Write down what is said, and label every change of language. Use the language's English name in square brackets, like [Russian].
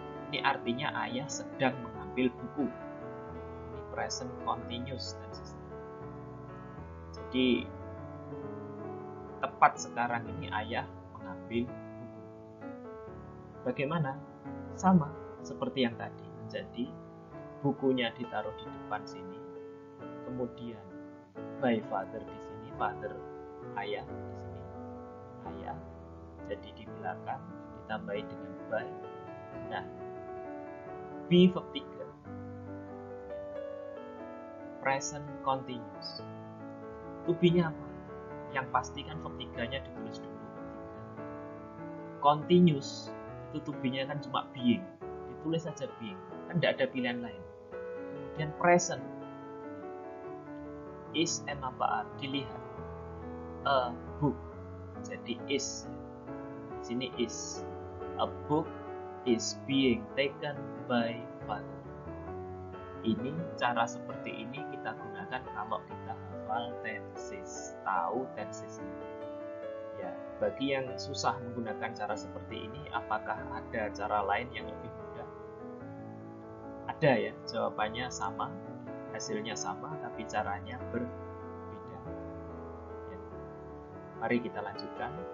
[Indonesian] Ini artinya ayah sedang mengambil buku. Ini present continuous tense. Jadi tepat sekarang ini ayah mengambil buku. Bagaimana? Sama seperti yang tadi. Jadi bukunya ditaruh di depan sini. Kemudian by father di sini, father ayah di sini, ayah. Jadi di belakang ditambahi dengan by. Nah, be verb 3. Present continuous. To be-nya apa? Yang pasti kan verb 3-nya ditulis dulu. Continuous itu to be-nya kan cuma being, ditulis saja being, kan tidak ada pilihan lain. Kemudian present, is m apa are, dilihat. A book, jadi is. Di sini is. [English] A book is being taken by father. [Indonesian] Ini cara seperti ini kita gunakan kalau kita hafal tenses, tahu tensesnya. Ya, bagi yang susah menggunakan cara seperti ini, apakah ada cara lain yang lebih mudah? Ada ya, jawabannya sama, hasilnya sama, tapi caranya berbeda. Ya. Mari kita lanjutkan.